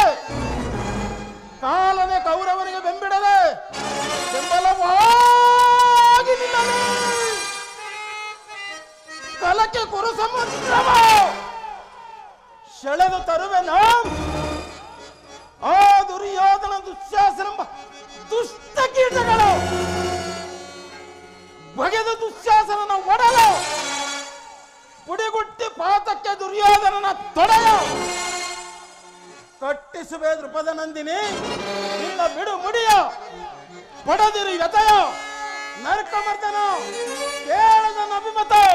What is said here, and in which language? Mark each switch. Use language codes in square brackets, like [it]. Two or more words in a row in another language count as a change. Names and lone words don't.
[kn] ಕಾಲನೆ ಕೌರವರಿಗೆ ಬೆಂಬಿಡದೆ ಬೆಂಬಲವಾಗಿ ನಿಲ್ಲಲಿ. ಕಲಕ್ಕೆ ಕುರು ಸಮುದ್ರವ ಸೆಳೆದು ತರುವೆನು. ಆ ದುರ್ಯೋಧನ ದುಶ್ಯಾಸನೆಂಬ ದುಷ್ಟ ಕೀಟಗಳು ಬಗೆದ ದುಶ್ಯಾಸನನ ಒಡಲು ಪುಡಿಗುಟ್ಟಿ ಪಾತಕ್ಕೆ ದುರ್ಯೋಧನನ ತೊಡೆಯ ಕಟ್ಟಿಸುವೆ. ದೃಪದ ನಂದಿನಿ ನಿನ್ನ ಬಿಡು ಮುಡಿಯ ಪಡೆದಿರು ಯತಯ ನರಕಮರ್ದನ ಕೇಳದ ಅಭಿಮತ.